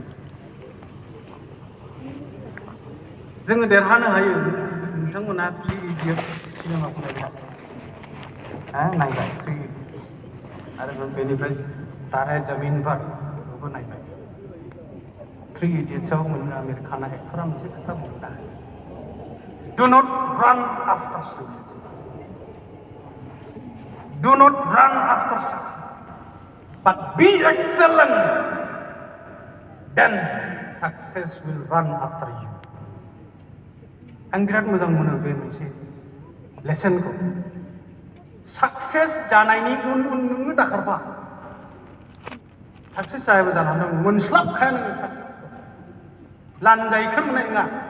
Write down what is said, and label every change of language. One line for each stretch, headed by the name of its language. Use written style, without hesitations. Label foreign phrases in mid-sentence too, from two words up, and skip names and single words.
Bodo: जोङो देरहानो हायो नोंथांमोना 3 इडियट सिनेमाखौ नायबाय 3 आरो बेनिफ्राय तारे जमीन पर बेखौबो नायबाय 3 इडियट्सआव आमिर खाना एक्टरा मोनसे खोथा बुंदों
English: Do not run after success. Do not run after success. But be excellent. Then success will run after you.
Bodo: आं बिराद मोजां मोनो बे मोनसे लेसनखौ साक्सेस जानायनि उन नोङो दाखारफा साक्सेस जायाबो जानानै दं मोनस्लाबखाया नोङो साक्सेस लानजायखौ मोननाय नङा